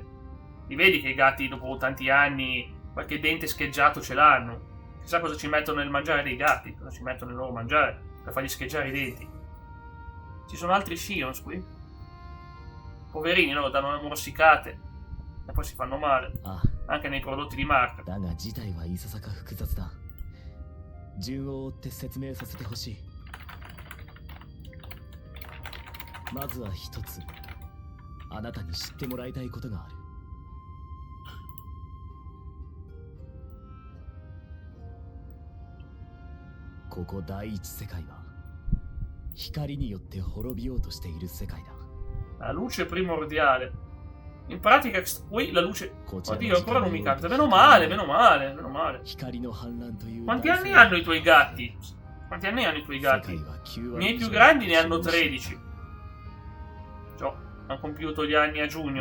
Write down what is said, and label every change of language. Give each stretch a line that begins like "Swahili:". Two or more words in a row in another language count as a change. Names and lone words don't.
Italian: Li vedi che i gatti dopo tanti anni qualche dente scheggiato ce l'hanno. Chissà cosa ci mettono nel mangiare dei gatti, cosa ci mettono nel loro mangiare per fargli scheggiare i denti. Ci sono altri Shions qui? Poverini, loro danno le morsicate e poi si fanno male. Anche nei prodotti di marca.
Japanese: 順を追って説明させてほしい。まずは一つ、あなたに知ってもらいたいことがある。ここ第一世界は光によって滅びようとしている世界だ。
Italian: La luce primordiale. In pratica qui la luce... Oddio, ancora non mi capita. Meno male. Quanti anni hanno i tuoi gatti? I miei più grandi ne hanno 13. Ciò, hanno compiuto gli anni a giugno.